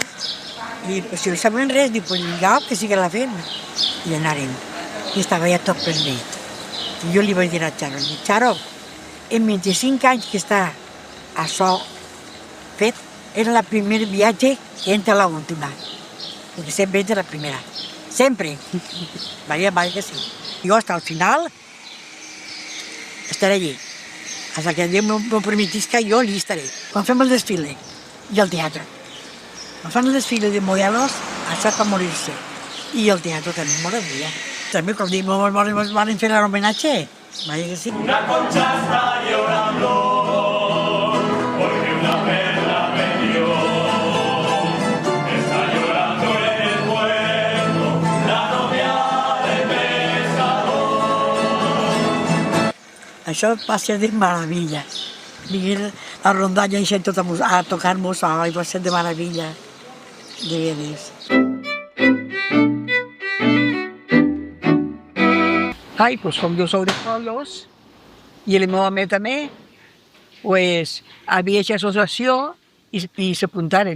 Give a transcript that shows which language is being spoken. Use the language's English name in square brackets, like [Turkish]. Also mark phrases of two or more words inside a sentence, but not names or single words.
[Catalan] I si no saben res, diu, pues ja, que sí que la fem. I anàrem. I estava ja tot prendit. I jo li vaig dir a Xaro, Xaro, en 25 anys que està això fet, era el primer viatge que entra a l'última. [Spanish] porque siempre es de la primera. Siempre. Vaya que sí. Yo hasta el final estaré allí. Hasta que [Catalan] Déu m'ho permetisca, jo allí estaré. Quan fem el desfile i el teatre. Quan fan el [Spanish] desfile de modelos, [Catalan] això és per morir-se. I el teatre també m'agradaria. També quan van fer l'homenatge, [Spanish] vaya que sí. Una concha está llorando porque una perla perdió. Está llorando en el pueblo la novia del pescador. [Catalan] Això va ser de meravella. Venir a rondalla i tot a tocar-nos, ai, va ser de meravella. De veres. Ai, pues com jo sou de Foios, i el meu home també, pues, havia aquesta associació i s'apuntaren.